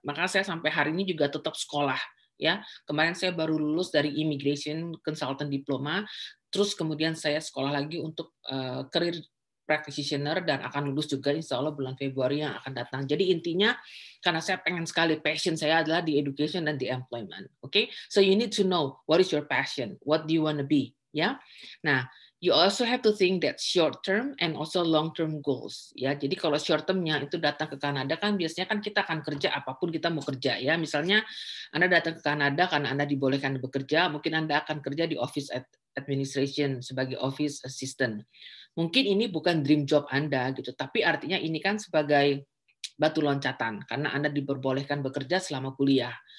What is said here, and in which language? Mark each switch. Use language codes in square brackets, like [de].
[id] Maka saya sampai hari ini juga tetap sekolah, ya. Kemarin saya baru lulus dari immigration consultant diploma, terus kemudian saya sekolah lagi untuk career practitioner dan akan lulus juga insya Allah bulan Februari yang akan datang. Jadi intinya karena saya pengen sekali, passion saya adalah di education dan di employment. [en] Oke, so you need to know what is your passion, what do you want to be, ya. Nah, you also have to think that short term and also long term goals, ya. [id] Jadi kalau short termnya itu datang ke Kanada kan biasanya kan kita akan kerja apapun kita mau kerja, ya. Misalnya Anda datang ke Kanada karena Anda dibolehkan bekerja, mungkin Anda akan kerja di office administration sebagai office assistant. Mungkin ini bukan dream job Anda gitu, tapi artinya ini kan sebagai batu loncatan karena Anda diperbolehkan bekerja selama kuliah.